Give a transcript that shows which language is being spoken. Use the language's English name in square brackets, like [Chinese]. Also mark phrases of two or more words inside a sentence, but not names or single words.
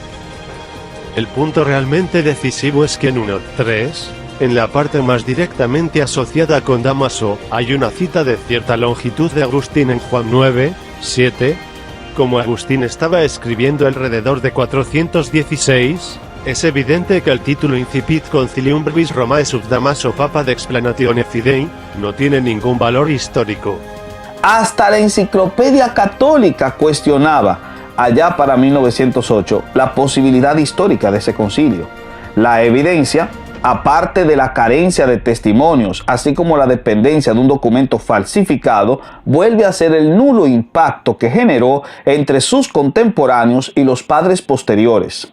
[Spanish] El punto realmente decisivo es que en 1.3, en la parte más directamente asociada con Dámaso, hay una cita de cierta longitud de Agustín en Juan 9:7. Como Agustín estaba escribiendo alrededor de 416, es evidente que el título Incipit Concilium Brevis Romae sub Damaso Papa de Explanatione Fidei no tiene ningún valor histórico. Hasta la Enciclopedia Católica cuestionaba, allá para 1908, la posibilidad histórica de ese concilio. La evidencia, aparte de la carencia de testimonios, así como la dependencia de un documento falsificado, vuelve a ser el nulo impacto que generó entre sus contemporáneos y los padres posteriores.